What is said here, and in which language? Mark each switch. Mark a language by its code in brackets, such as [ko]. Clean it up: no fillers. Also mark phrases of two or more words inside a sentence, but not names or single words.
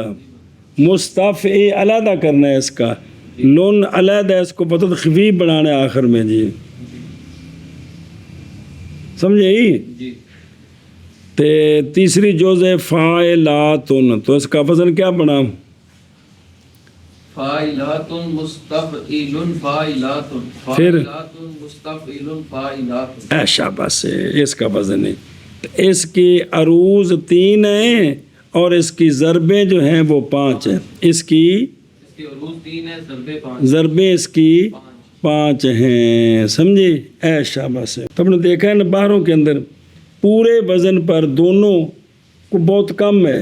[ur] مستفع علیحدہ کرنا ہے اس کا، لون علیحدہ ہے، اس کو وطد خفیف بنانا ہے آخر میں جی. سمجھے ہی؟ جی تے تیسری جوز ہے فاعلاتن، تو اس کا وزن کیا بنا؟ [ar] فاعلات مستفعل فاعلات فاعلات مستفعل فاعلات. [ur] شاباش ہے، اس کا وزن ہے. اس کی عروض 3 ہیں اور اس کی ضربیں جو ہیں وہ 5 ہیں. اس کی اس کے عروض 3 ہے، ضربے 5 ضربیں اس کی 5 ہیں. سمجھے؟ شاباش ہے. تم نے دیکھا ہے نا باہروں کے اندر پورے وزن پر دونوں کو بہت کم ہے.